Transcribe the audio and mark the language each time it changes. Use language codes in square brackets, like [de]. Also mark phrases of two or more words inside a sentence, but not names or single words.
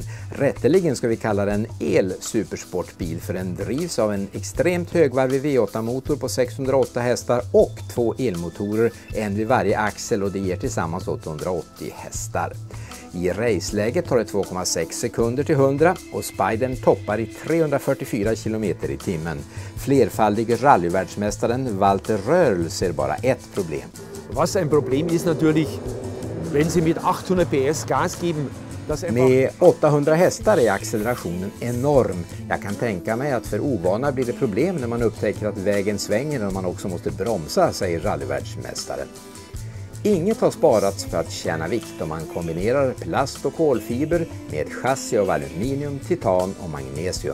[sv] Rätteligen ska vi kalla den el-supersportbil för den drivs av en extremt högvarvig V8-motor på 608 hästar och 2 elmotorer, en vid varje axel, och det ger tillsammans 880 hästar. I raceläget tar det 2,6 sekunder till 100 och Spidern toppar i 344 km i timmen. Flerfaldige rallyvärldsmästaren Walter Röhrl ser bara ett problem. [de] Was ein Problem ist natürlich, wenn Sie mit 800 PS Gas geben. [sv] Med 800 hästar är accelerationen enorm. Jag kan tänka mig att för ovana blir det problem när man upptäcker att vägen svänger och man också måste bromsa, säger rallyvärldsmästaren. Inget har sparats för att tjäna vikt om man kombinerar plast och kolfiber med ett chassi av aluminium, titan och magnesium.